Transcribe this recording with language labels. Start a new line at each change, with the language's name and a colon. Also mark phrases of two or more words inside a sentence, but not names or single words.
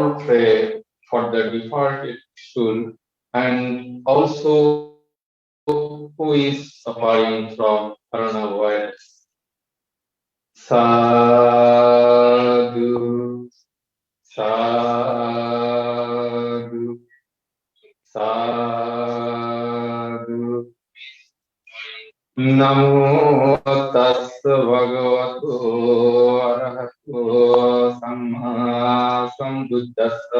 English: pray for the departed soul and also who is suffering from coronavirus.
Pali: Sadhu, Sadhu, sadhu. Namo tassa bhagavato arahato samma sambuddhassa.